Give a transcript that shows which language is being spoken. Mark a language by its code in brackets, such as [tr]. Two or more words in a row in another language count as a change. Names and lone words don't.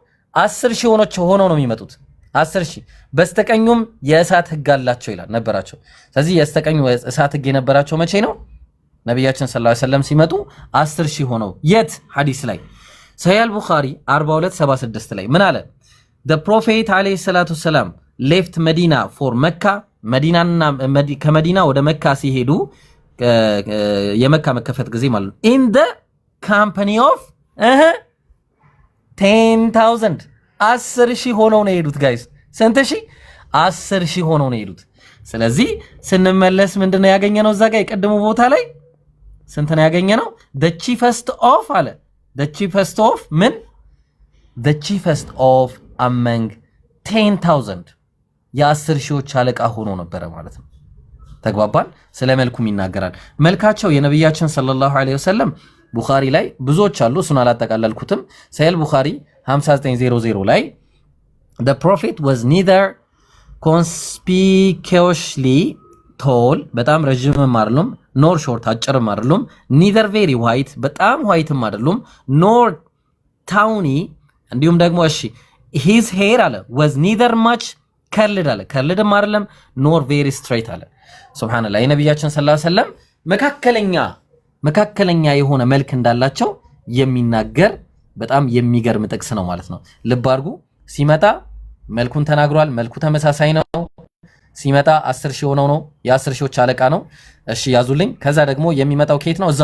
[am] 10,000 ሆኖ ነው የሚመጡት። 10,000 በስተቀኙም የእሳት ሕግ አላቸው ይላል ነበራቸው። ስለዚህ የስተቀኙ እሳት ሕግ የነበራቸው መቼ ነው? ነብያችን [ar] صلى الله عليه وسلم [am] ሲመጡ 10,000 ሆነው። የት? ሐዲስ ላይ ሰሂህ አልቡኻሪ 4276 ላይ ምን አለ? [en] the prophet [ar] عليه الصلاة السلام [en] left medina for mecca [am] መዲናና ከመዲና ወደ መካ ሲሄዱ የመካ መከፈት ጊዜ ማለት ነው። [en] in the company of 10,000 [am] 10,000 ሆነው ነው የሄዱት ጋይስ። ስንት ሺህ? 10,000 ሆነው ነው የሄዱት። ስለዚህ ስንመለስ ምንድነው ያገኘነው? እዛ ጋር የቀደሙ ቦታ ላይ ስንት ነው ያገኘነው? [en] the cheapest of አለ the cheapest of ምን? the cheapest of among [am] 10,000 የ10,000 አለቃ ሆኖ ነበረ ማለት ነው። ተግባባን? ስለ መልኩም ይናገራል። መልካቸው የነብያችን [ar] صلى الله عليه وسلم [am] ቡኻሪ ላይ ብዙዎች አሉ፣ እሱን አላጠቃለልኩትም። ሰሂህ ቡኻሪ 5900 ላይ [en] the prophet was neither conspicuously tall [am] በጣም ረጅምም አይደሉም [en] nor short [am] አጭርም አይደሉም [en] neither very white [am] በጣም whiteም አይደሉም [en] nor tawny [am] እንዲሁም ደግሞ እሺ [en] his hair [am] አለ [en] was neither much curled [am] አለ curledም አይደለም [en] nor very straight [am] አለ ሱብሃንአላህ የነብያችን [ar] صلى الله عليه وسلم [am] መካከለኛ የሆነ መልክ እንዳላቸው የሚናገር በጣም የሚገርም ጥቅስ ነው ማለት ነው። ልብ አድርጉ። ሲመጣ መልኩን ተናግሯል። መልኩ ተመሳሳይ ነው። ሲመጣ 10 ሺህ ሆነው ነው የ10 ሺዎች አለቃ ነው። እሺ ያዙልኝ። ከዛ ደግሞ የሚመጣው ከየት ነው?